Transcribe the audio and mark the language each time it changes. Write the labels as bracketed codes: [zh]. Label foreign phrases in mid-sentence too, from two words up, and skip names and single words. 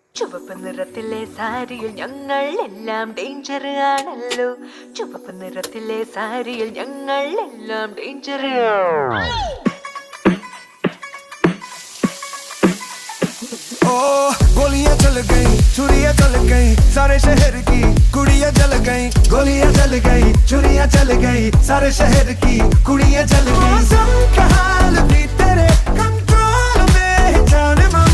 [ml] ചുവപ്പ് നിറത്തിലെ സാരിയിൽ ഞങ്ങൾ എല്ലാം ഡേഞ്ചർ ആണല്ലോ. ചുവപ്പ് നിറത്തിലെ സാരിയിൽ ഞങ്ങൾ എല്ലാം ഡേഞ്ചർ. [hi] गोलियां चल गई, छुरियां चल गई, सारे शहर की कुड़ियां चल गई. गोलियां चल गई, छुरियां चल गई, सारे शहर की कुड़ियां चल गई. मौसम का हाल भी तेरे कंट्रोल में है जाने मन.